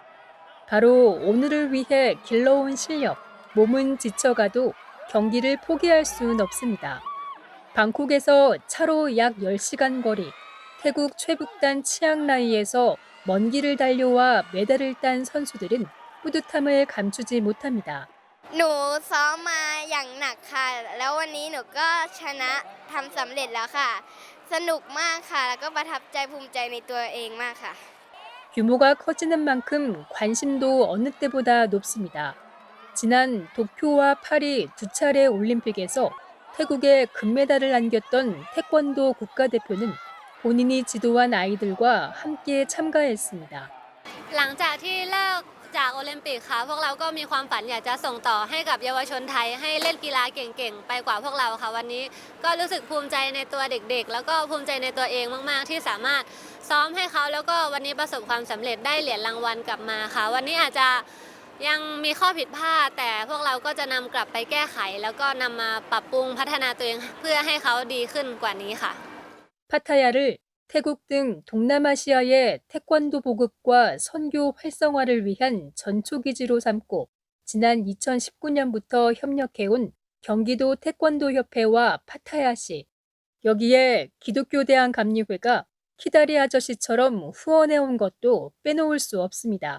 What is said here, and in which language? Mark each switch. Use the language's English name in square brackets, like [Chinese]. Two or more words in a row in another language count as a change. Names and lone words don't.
[Korean] 바로 오늘을 위해 길러온 실력, 몸은 지쳐가도 경기를 포기할 수는 없습니다. 방콕에서 차로 약 10시간 거리, 태국 최북단 치앙라이에서 먼 길을 달려와 메달을 딴 선수들은 뿌듯함을 감추지 못합니다. [Thai] หนูซ้อมมาอย่างหนักค่ะแล้ววันนี้หนูก็ชนะทำสำเร็จแล้วค่ะสนุกมากค่ะแล้วก็ประทับใจภูมิใจในตัวเองมากค่ะ [Korean] 규모가 커지는 만큼 관심도 어느 때보다 높습니다. 지난 도쿄와 파리 두 차례 올림픽에서 태국에 금메달을 안겼던 태권도 국가대표는 본인이 지도한 아이들과 함께 참가했습니다. [Thai] หลังจากที่เลิกจากโอลิมปิกค่ะพวกเราก็มีความฝันอยากจะส่งต่อให้กับเยาวชนไทยให้เล่นกีฬาเก่งๆไปกว่าพวกเราค่ะวันนี้ก็รู้สึกภูมิใจในตัวเด็กๆแล้วก็ภูมิใจในตัวเองมากๆที่สามารถซ้อมให้เขาแล้วก็วันนี้ประสบความสำเร็จได้เหรียญรางวัลกลับมาค่ะวันนี้อาจจะยังมีข้อผิดพลาดแต่พวกเราก็จะนำกลับไปแก้ไขแล้วก็นำมาปรับปรุงพัฒนาตัวเองเพื่อให้เขาดีขึ้นกว่านี้ค่ะ [Korean] 파타야를 태국 등 동남아시아의 태권도 보급과 선교 활성화를 위한 전초기지로 삼고 지난 2019년부터 협력해온 경기도 태권도협회와 파타야시, 여기에 기독교대한감리회가 키다리 아저씨처럼 후원해온 것도 빼놓을 수 없습니다.